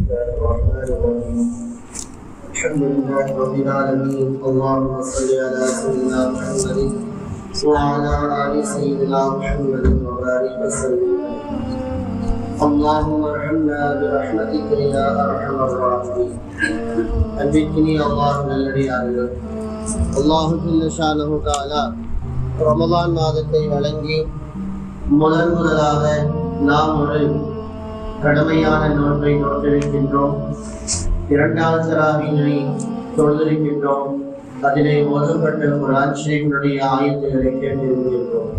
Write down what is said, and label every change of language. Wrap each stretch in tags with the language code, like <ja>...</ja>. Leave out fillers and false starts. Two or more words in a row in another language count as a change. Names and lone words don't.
<ar>الله الرحمن الرحيم الحمد لله رب العالمين اللهم صل على سيدنا محمد وعلى آل سيدنا محمد وبارك وسلم اللهم ارحمنا برحمتك يا أرحم الراحمين أنبتني الله الذي أعلم الله جل شانه تعالى</ar> <ta>ரமலான் மாதத்தை வழங்கி முதலாக நாம் ஒரு கடமையான நோன்பை நோற்றிருக்கின்றோம். இரண்டாவது தராவீனை தொழுதிருக்கின்றோம். அதிலே ஓதப்பட்ட குர்ஆன் ஷரீஃபினுடைய ஆயத்துக்களை கேட்டிருக்கின்றோம்.</ta>